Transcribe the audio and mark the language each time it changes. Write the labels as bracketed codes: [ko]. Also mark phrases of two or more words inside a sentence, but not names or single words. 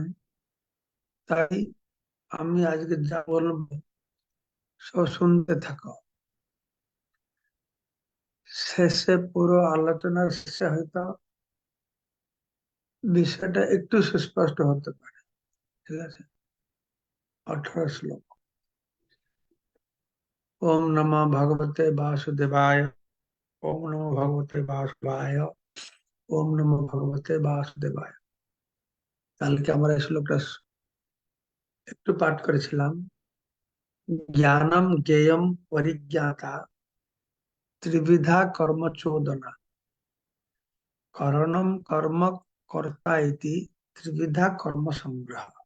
[bn] তাই আমি আজকে যা বলবো সব শুনতে থাকো। শেষে পুরো আলোচনার শেষে হয়তো বিষয়টা একটু সুস্পষ্ট হতে পারে। ঠিক আছে, 18 শ্লোক। [sa] ओम नमः भगवते वासुदेवाय। ओम नमः भगवते वासुदेवाय। ओम नमः भगवते वासुदेवाय। [bn] কালকে আমরা এই শ্লোকটা একটু পাঠ করেছিলাম। [sa] জ্ঞানম জ্ঞেয়ম পরিজ্ঞাতা ত্রিবিধা কর্ম চোদনা করণম কর্ম কর্তা ইতি ত্রিবিধা কর্ম সংগ্রহ।